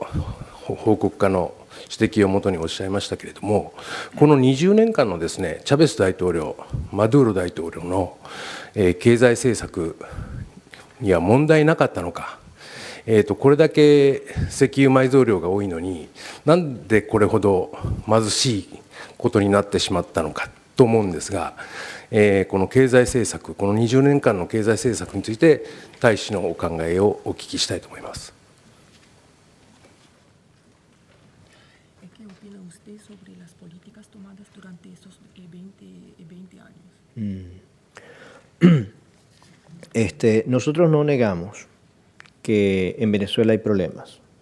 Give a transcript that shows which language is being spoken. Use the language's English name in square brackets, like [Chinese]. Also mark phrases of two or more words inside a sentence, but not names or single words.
[Japanese] 報告家の指摘をもとにおっしゃいましたけれども、この20年間のですね、チャベス大統領、マドゥーロ大統領の経済政策には問題なかったのか、これだけ石油埋蔵量が多いのに、なんでこれほど貧しいことになってしまったのかと思うんですが、この経済政策、この20年間の経済政策について、大使のお考えをお聞きしたいと思います。 [Spanish] Nosotros no negamos que en Venezuela hay problemas.